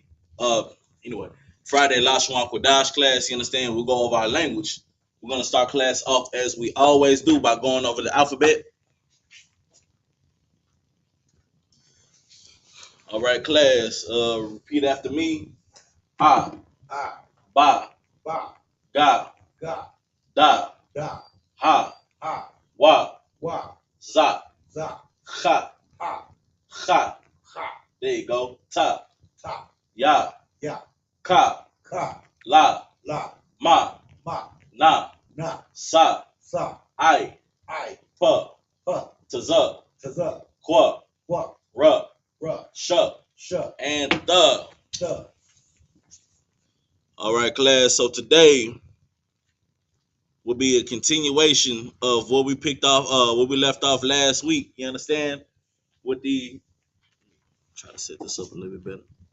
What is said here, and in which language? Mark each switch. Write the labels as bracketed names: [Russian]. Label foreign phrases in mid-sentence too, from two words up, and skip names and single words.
[English] Anyway, Friday [Hebrew] לשון קודש [English] class. You understand? We'll go over our language. We're gonna start class off as we always do by going over the alphabet. All right, class. Repeat after me. Ah, ba, ga, da, ha, wa, za, ha, ha. There you go. Ta, ya, ka, la, ma, na, sa, I, pa, taza, qua, ra, sha, and the. All right, class. So today will be a continuation of what we picked off, what we left off last week. You understand? With the try to set this up a little bit better.